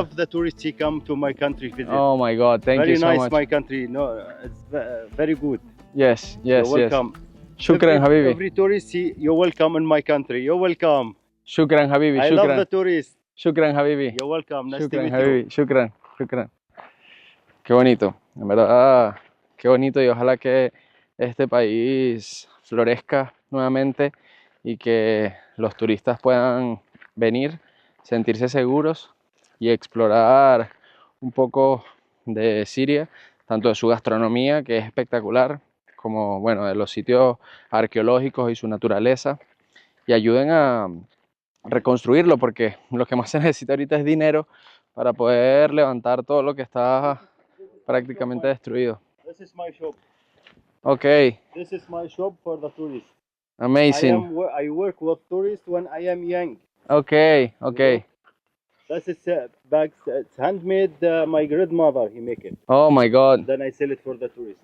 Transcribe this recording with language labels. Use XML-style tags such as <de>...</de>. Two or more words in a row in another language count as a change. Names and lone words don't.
<en>love the tourists he come to my country visit. Oh my God, thank very you so nice, much. my country. No, it's very good. Yes, yes, You're welcome.</en> <ar>yes. شكرا حبيبي.</ar> <en>Every tourist, you're welcome in my country. You're welcome.</en> <ar>شكرا حبيبي.</ar> <en>I love the Shukran. tourists.</en> <ar>شكرا حبيبي.</ar> <en>You're welcome. Nice to Shukran, meet you.</en> <ar>حبيبي. شكرا، شكرا.</ar> <es>Qué bonito, en verdad, qué bonito, y ojalá que este país florezca nuevamente y que los turistas puedan venir, sentirse seguros y explorar un poco de Siria, tanto de su gastronomía, que es espectacular, como bueno, de los sitios arqueológicos y su naturaleza, y ayuden a reconstruirlo, porque lo que más se necesita ahorita es dinero para poder levantar todo lo que está prácticamente destruido.</es> <en>This is my shop. Okay, This is my shop for the tourists. amazing. I work with tourists when I am young. Okay, okay. This is bags. It's handmade. My grandmother he make it. Oh my God. Then I sell it for the tourists.</en>